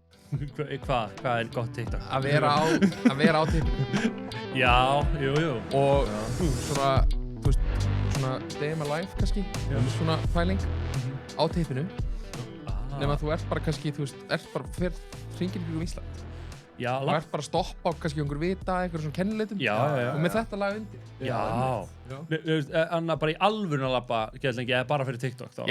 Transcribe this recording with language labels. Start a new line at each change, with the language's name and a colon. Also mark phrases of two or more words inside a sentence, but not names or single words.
Icelandic: Hvað gott TikTok? Að vera á tippinu. Já, jú. Og svona, þú veist, svona
English: day in my life
Icelandic: kannski, svona pæling á tippinu. Nema þú ert bara kannski, þú veist, hringir ykkur Ísland. Já, og ert bara að stoppa á kannski einhver vita, einhver svona kennileitum. Já. Og með þetta lag undir. Já. Anna bara í alvörun að labba gett lengi, eða bara fyrir TikTok þá?